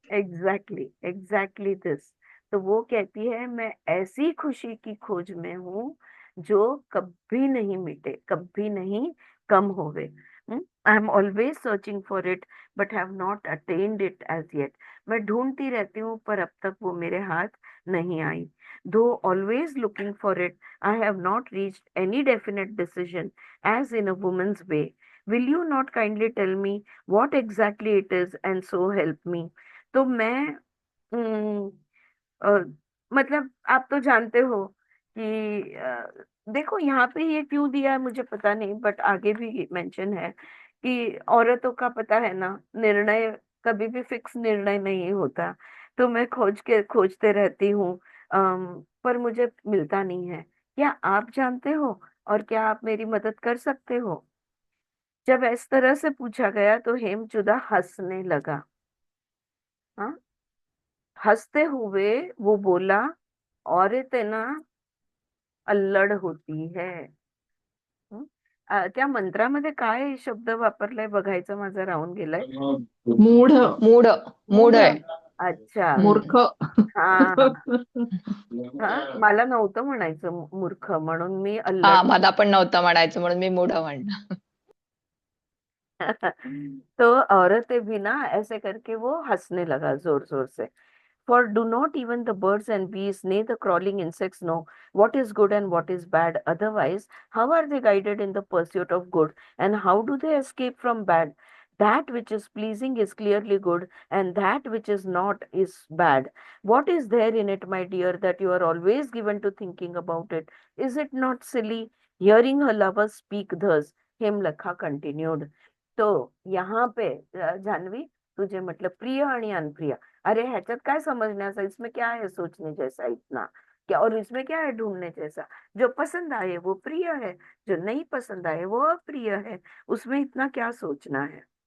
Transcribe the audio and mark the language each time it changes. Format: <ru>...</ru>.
<en>Exactly exactly this.</en> <hi>तो वो कहती है मैं ऐसी खुशी की खोज में हूँ जो कभी नहीं मिटे, कभी नहीं कम होवे।</hi> <en>I am always searching for it but have not attend it as yet.</en> <hi>मैं ढूंढती रहती हूँ पर अब तक वो मेरे हाथ नहीं आई।</hi> <en>Though always looking for it, I have not reached any definite decision as in a woman's way. Will you not kindly tell me what exactly it is and so help me।</en> <hi>तो मैं अम, अ, मतलब आप तो जानते हो कि देखो यहाँ पे ये क्यों दिया है मुझे पता नहीं, बट आगे भी मेंशन है कि औरतों का पता है ना, निर्णय कभी भी फिक्स निर्णय नहीं होता। तो मैं खोजते रहती हूँ, पर मुझे मिलता नहीं है। क्या आप जानते हो, और क्या आप मेरी मदद कर सकते हो? जब इस तरह से पूछा गया तो हेमचुदा हंसने लगा। हाँ, हंसते हुए वो बोला, औरतें ना अल्लड होती है। हं?</hi> <mr>त्या मंत्रामध्ये काय शब्द वापरलाय बघायचं, माझा राहून गेलाय। मूढ. मूड मूड मूढ। आहे.</mr> <hi>अच्छा,</hi> <mr>मूर्ख. हा हा हा, मला नव्हतं म्हणायचं मूर्ख, म्हणून मी हा, अल्लड मला पण नव्हतं म्हणायचं म्हणून मी मूढ म्हणलं.</mr> <hi>तो औरतें भी ना, ऐसे करके वो हंसने लगा जोर जोर से।</hi> <en>For do not even the birds and bees, nay the crawling insects know what is good and what is bad. Otherwise, how are they guided in the pursuit of good? And how do they escape from bad? That which is pleasing is clearly good, and that which is not is bad. What is there in it, my dear, that you are always given to thinking about it? Is it not silly? Hearing her lover speak thus, Hemlakha continued.</en> <hi>तो यहाँ पे जान्हवी, तुझे मतलब</hi> <mr>प्रिय आणि अनप्रिय, अरे ह्याच्यात काय समझण्याचं,</mr> <hi>इसमें क्या है सोचने जैसा इतना क्या, और इसमें क्या है ढूंढने जैसा। जो पसंद आए वो प्रिय है, जो नहीं पसंद आए वो अप्रिय है, उसमें इतना क्या सोचना है।</hi>